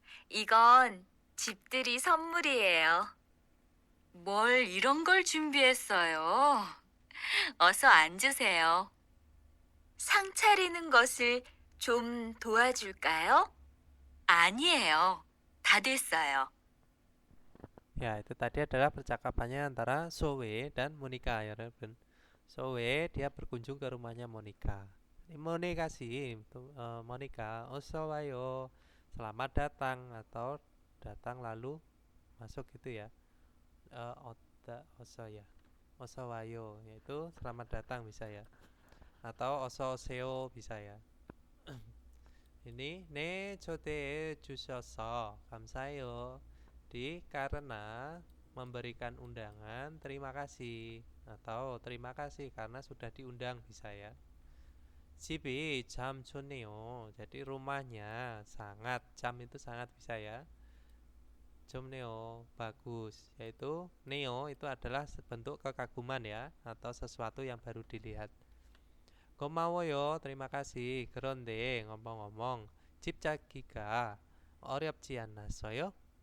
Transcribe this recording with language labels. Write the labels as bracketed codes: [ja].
[ko] 이건 집들이 선물이에요. 뭘 이런 걸 준비했어요? 어서 앉으세요. 상 차리는 것을 좀 도와줄까요? 아니에요. 다 됐어요. [id] Ya, itu tadi adalah percakapannya antara Zoe dan Monica ya, Robin. Zoe dia berkunjung ke rumahnya Monica. Monica sih, Monica, [ko] 어서 와요, [id] selamat datang atau datang lalu masuk gitu ya. 어서 ya, [ko] 어서 와요 [id] yaitu selamat datang bisa ya. Atau [ko] 어서 오세요 [id] bisa ya. [ko] Ini 네 초대해 주셔서 감사해요. [id] Karena memberikan undangan, terima kasih. Atau terima kasih karena sudah diundang bisa ya. [ko] 집이 참 좋네요. [id] Jadi rumahnya sangat, jam itu sangat bisa ya. 좋네요, bagus. Yaitu neo itu adalah bentuk kekaguman ya, atau sesuatu yang baru dilihat. [ko] 고마워요, [id] terima kasih. [ko] 그런데 [id] ngomong-ngomong, [ko] 집 찾기가 어렵지 않았어요?